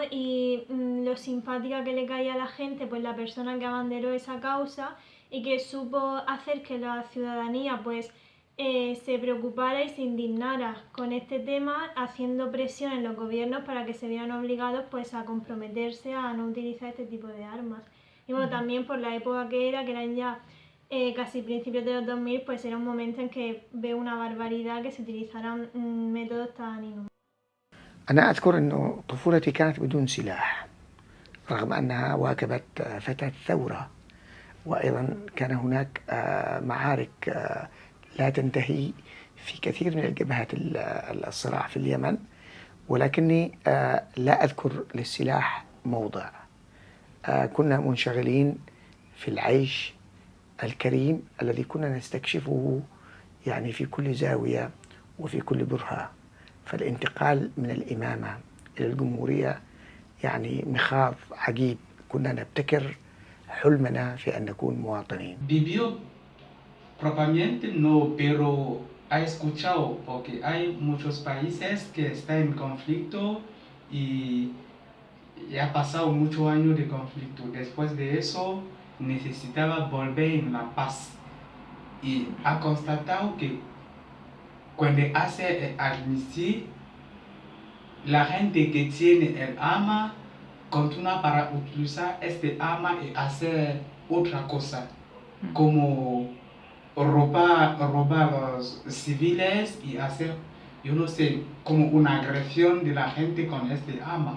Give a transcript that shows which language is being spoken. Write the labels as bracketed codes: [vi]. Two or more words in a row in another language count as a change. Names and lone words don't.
[es] Y lo simpática que le caía a la gente, pues la persona que abanderó esa causa y que supo hacer que la ciudadanía pues se preocupara y se indignara con este tema, haciendo presión en los gobiernos para que se vieran obligados pues a comprometerse a no utilizar este tipo de armas. Y bueno, también por la época que eran ya casi principios de los 2000, pues era un momento en que veo una barbaridad que se utilizaran métodos tan inhumanos. [ar] أنا أذكر أنه طفولتي كانت بدون سلاح رغم أنها واكبت فتاة ثورة، وأيضا كان هناك معارك لا تنتهي في كثير من الجبهات الصراع في اليمن، ولكني لا أذكر للسلاح موضع. كنا منشغلين في العيش الكريم الذي كنا نستكشفه يعني في كل زاوية وفي كل برهة. فالانتقال من الإمامة إلى الجمهورية يعني مخاض عجيب، كنا نبتكر حلمنا في أن نكون مواطنين. [es] Vivió propiamente no, pero ha escuchado, porque hay muchos países que están en conflicto y ha pasado muchos años de conflicto. Después de eso necesitaba volver en la paz y ha constatado que cuando hace el armisticio, la gente que tiene el arma continúa para utilizar este arma y hacer otra cosa, como robar a los civiles y hacer, yo no sé, como una agresión de la gente con este arma.